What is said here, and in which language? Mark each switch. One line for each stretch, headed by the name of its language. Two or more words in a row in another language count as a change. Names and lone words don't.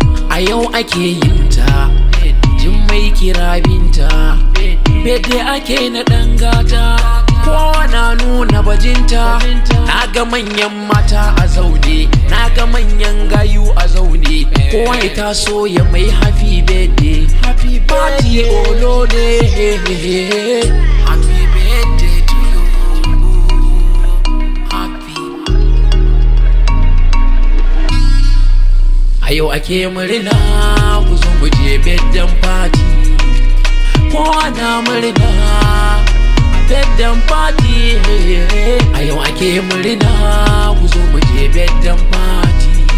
Hausa: A yau ake yin ta, jin mai kira binta. Bede ake na ɗan gata, kowa na nuna bajinta. Na ga manyan Mata a zaune, na ga manyan gayu a zaune. Kowa ya taso ya mai
English: happy birthday. Happy birthday. Party olole. Happy birthday to you. Happy.
Hausa: A yau ake Murna, ku zo mu je
English: bedtime party.
Hausa: Kowa na murna,
English: bedtime party.
Hausa: A yau ake murna, ku zo mu je
English: bedtime party.